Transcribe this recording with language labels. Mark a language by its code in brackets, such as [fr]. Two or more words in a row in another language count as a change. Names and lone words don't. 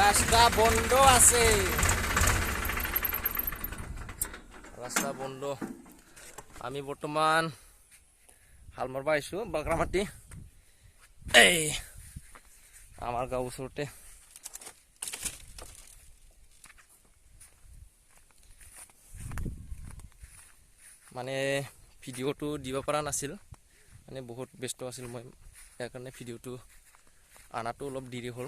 [as] রাস্তা বন্ধ আছে, রাস্তা বন্ধ। আমি বর্তমান হাল মারবা আইছো বাগৰামাটি। এই আমাৰ গাঁও ওচৰতে। মানে ভিডিঅ'টো দিব পৰা নাছিল, মানে বহুত ব্যস্ত আছিল মই, ইয়াৰ কাৰণে ভিডিঅ'টো আনাটো অলপ দেৰি হ'ল।